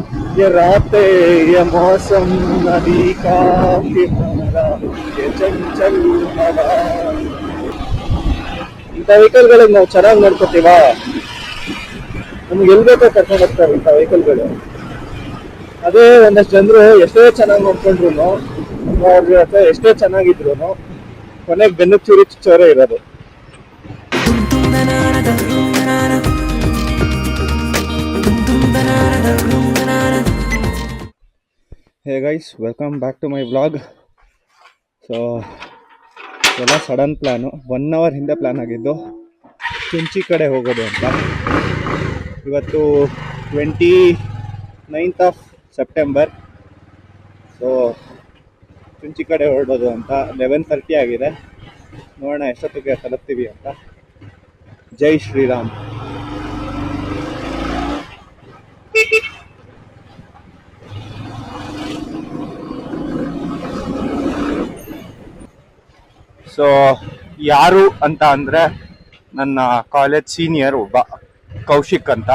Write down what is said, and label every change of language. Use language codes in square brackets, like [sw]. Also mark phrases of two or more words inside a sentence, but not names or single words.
[hi] ये रातें ये मौसम नदी का किनारा ये चंचल हवा [kn] ಇಂಥ ವೆಹಿಕಲ್ಗಳಿಗೆ ನಾವು ಚೆನ್ನಾಗಿ ನೋಡ್ಕೋತೀವ ನಮ್ಗೆ ಎಲ್ಲಿ ಬೇಕೋ ಕರ್ಕೊಂಡು ಹೋಗ್ತಾರೆ ಇಂಥ ವೆಹಿಕಲ್ಗಳು. ಅದೇ ಒಂದಷ್ಟು ಜನರು ಎಷ್ಟೇ ಚೆನ್ನಾಗಿ ನೋಡ್ಕೊಂಡ್ರು ಅವ್ರ ಜೊತೆ ಎಷ್ಟೇ ಚೆನ್ನಾಗಿದ್ರು ಕೊನೆಗೆ ಬೆನ್ನು ಚೂರಿ ಚೋರೆ ಇರೋದು. [en] Hey guys, welcome back to my vlog. [kn] ಸೊ ಎಲ್ಲ [en] sudden plan, [kn] 1 hour ಹಿಂದೆ ಪ್ಲ್ಯಾನ್ ಆಗಿದ್ದು ಚುಂಚಿ ಕಡೆ ಹೋಗೋದು ಅಂತ. [en] ಇವತ್ತು 29th of September. [kn] ಸೊ ಚುಂಚಿ ಕಡೆ ಹೊರಡೋದು ಅಂತ 11:30 ಆಗಿದೆ. ನೋಡೋಣ ಎಷ್ಟೊತ್ತಿಗೆ ತಲುಪ್ತೀವಿ ಅಂತ. ಜೈ ಶ್ರೀರಾಮ್. ಸೊ ಯಾರು ಅಂತ ಅಂದರೆ ನನ್ನ [en] college senior [kn] ಒಬ್ಬ ಕೌಶಿಕ್ ಅಂತ.